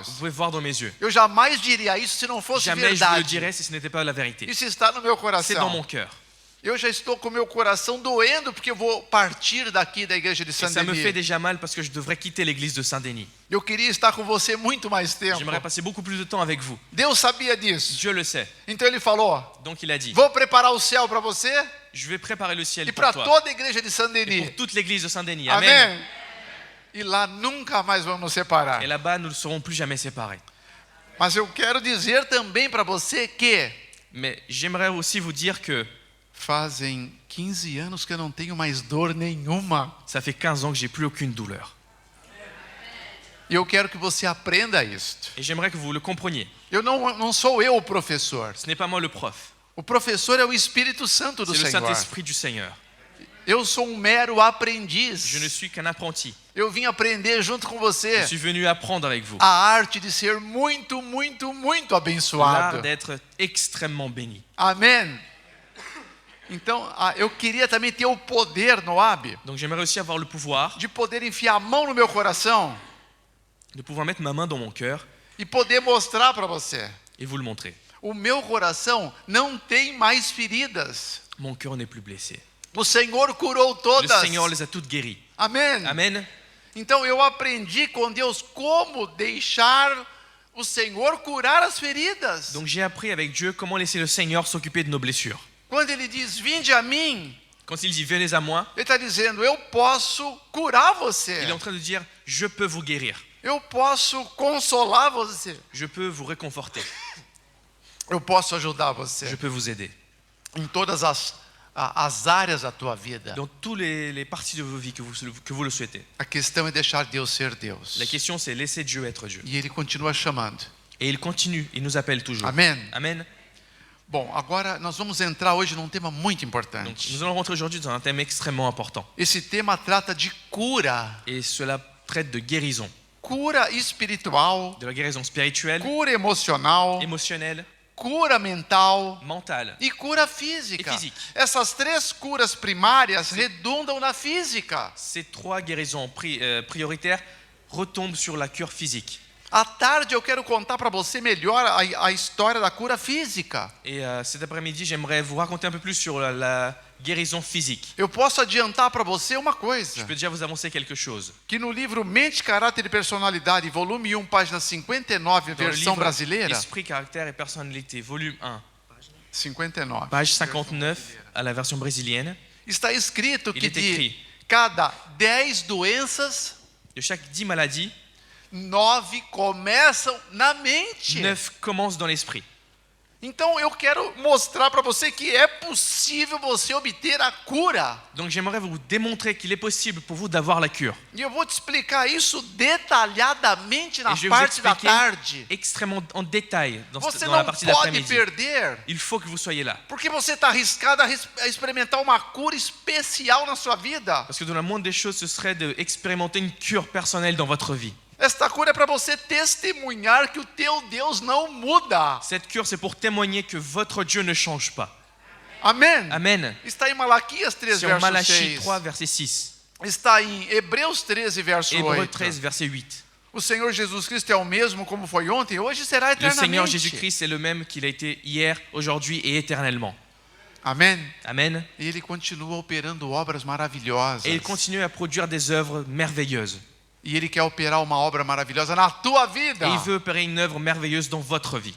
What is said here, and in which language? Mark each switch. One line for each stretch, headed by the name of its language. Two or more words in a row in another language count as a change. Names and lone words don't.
French: Vous pouvez voir dans mes yeux.
Portuguese: Eu jamais diria isso se não fosse
French: Jamais je vous le
Portuguese: verdade.
French: dirais si ce n'était pas la vérité.
Portuguese: Isso está no meu
French: C'est dans mon
Portuguese: coração.
French: cœur.
Portuguese: Eu já estou com meu coração doendo porque eu vou partir daqui da igreja de
French: Et ça me fait
Portuguese: Saint-Denis.
French: déjà mal parce que je devrais quitter l'église de Saint-Denis.
Portuguese: Eu queria estar com você muito mais tempo.
French: J'aimerais passer beaucoup plus de temps avec vous.
Portuguese: Deus sabia disso.
French: Dieu le sait.
Portuguese: Então ele falou:
French: Donc il a dit,
Portuguese: vou preparar o céu para você
French: je vais préparer le ciel
Portuguese: e
French: pour
Portuguese: para
French: toi.
Portuguese: toda a igreja de
French: Et
Portuguese: Saint-Denis.
French: pour toute l'église de Saint-Denis. Amen.
Portuguese: Amém? E lá nunca mais vamos nos separar.
French: Et là-bas, nous ne serons plus jamais séparés.
Portuguese: Mas eu quero dizer também para você que
French: Mais j'aimerais aussi vous dire que
Portuguese: fazem 15 anos que eu não tenho mais dor nenhuma.
French: ça fait 15 ans que j'ai plus aucune douleur.
Portuguese: E eu quero que você aprenda isto.
French: Et j'aimerais que vous le compreniez.
Portuguese: Eu não sou eu o professor.
French: Ce n'est pas moi le prof.
Portuguese: O professor é o Espírito Santo do
French: C'est le
Portuguese: Senhor.
French: Saint-Esprit du Seigneur.
Portuguese: Eu sou um mero
French: Je ne
Portuguese: aprendiz.
French: suis qu'un apprenti.
Portuguese: Eu vim aprender junto com
French: Je
Portuguese: você
French: suis venu apprendre avec vous.
Portuguese: a arte de ser muito, muito, muito abençoado.
French: L'art d'être extrêmement béni.
Portuguese: Amém? Então, eu queria também ter o poder, Noab,
French: Donc j'aimerais aussi avoir le pouvoir
Portuguese: de poder enfiar a mão no meu coração
French: de pouvoir mettre ma main dans mon cœur
Portuguese: e poder mostrar para você.
French: et vous le montrer.
Portuguese: O meu coração não tem mais feridas.
French: Mon cœur n'est plus blessé.
Portuguese: O Senhor curou
French: Le
Portuguese: todas.
French: Seigneur les a toutes guéries.
Portuguese: Amém?
French: Amen.
Portuguese: Então eu aprendi com Deus como deixar o Senhor curar as feridas.
French: Donc j'ai appris avec Dieu comment laisser le Seigneur s'occuper de nos blessures.
Portuguese: Quando ele diz, vinde a mim,
French: Quand il dit venez à moi,
Portuguese: ele está dizendo, eu posso curar você.
French: il est en train de dire je peux vous guérir.
Portuguese: Eu posso consolar você.
French: Je peux vous réconforter.
Portuguese: Eu posso ajudar você
French: Je peux vous aider.
Portuguese: em todas as áreas da tua vida.
French: Dans toutes les parties de vos vies que vous le souhaitez.
Portuguese: A questão é deixar Deus ser Deus.
French: La question c'est laisser Dieu être Dieu.
Portuguese: E ele continua chamando.
French: Et il continue, il nous appelle toujours.
Portuguese: Amém?
French: Amen.
Portuguese: Bom, agora nós vamos entrar hoje num tema muito
French: Donc
Portuguese: importante.
French: nous allons rentrer aujourd'hui dans un thème extrêmement important.
Portuguese: Esse tema trata de cura.
French: Et cela traite de guérison.
Portuguese: Cura espiritual,
French: De la guérison spirituelle,
Portuguese: cura emocional,
French: émotionnelle,
Portuguese: cura mental
French: mentale.
Portuguese: e cura física. E física. Essas três curas primárias redundam na física.
French: Ces trois guérisons prioritaires retombent sur la cure physique.
Portuguese: À tarde eu quero contar para você melhor a história da cura física.
French: Et cet après-midi, j'aimerais vous raconter un peu plus sur la guérison physique.
Portuguese: Eu posso adiantar para você uma
French: Je
Portuguese: coisa,
French: peux déjà vous annoncer quelque chose.
Portuguese: que no livro Mente, Caráter e Personalidade, volume 1, página 59,
French: Dans le
Portuguese: versão
French: livre
Portuguese: brasileira,
French: Esprit, caractère et personnalité, volume 1, 59, page 59, à la version brésilienne,
Portuguese: está escrito
French: Il
Portuguese: que
French: est
Portuguese: de
French: écrit.
Portuguese: cada 10 doenças,
French: de chaque 10 maladies,
Portuguese: 9 começam na mente.
French: 9 commencent dans l'esprit.
Portuguese: Então eu quero mostrar para você que é possível você obter a cura.
French: Donc j'aimerais vous démontrer qu'il est possible pour vous d'avoir la cure.
Portuguese: E eu vou te explicar isso detalhadamente na
French: Et je vais vous
Portuguese: parte da
French: expliquer
Portuguese: tarde.
French: extrêmement en détail dans
Portuguese: Você
French: la
Portuguese: não
French: partie
Portuguese: pode
French: d'après-midi.
Portuguese: perder,
French: Il faut que vous soyez là.
Portuguese: porque você está arriscado a experimentar uma cura especial na sua vida.
French: Parce que dans la moindre des choses, ce serait d'expérimenter une cure personnelle dans votre vie.
Portuguese: Esta cura é para você testemunhar que o teu Deus não muda.
French: Cette cure, c'est pour témoigner que votre Dieu ne change pas.
Portuguese: Amém?
French: Amen.
Portuguese: Está em Malaquias 3,
French: C'est en
Portuguese: verso
French: Malachie
Portuguese: 6.
French: 3, verset 6.
Portuguese: Está em Hebreus 13, verso
French: Hébreux
Portuguese: 8.
French: 13, verset 8.
Portuguese: O Senhor Jesus Cristo é o mesmo como foi ontem, hoje será
French: Le Seigneur
Portuguese: eternamente.
French: Jésus-Christ est le même qu'il a été hier, aujourd'hui et éternellement.
Portuguese: Amém?
French: Amen.
Portuguese: E Ele continua operando obras maravilhosas.
French: Et il continue à produire des œuvres merveilleuses.
Portuguese: E Ele quer operar uma obra maravilhosa na tua vida.
French: Et il veut opérer une œuvre merveilleuse dans votre vie.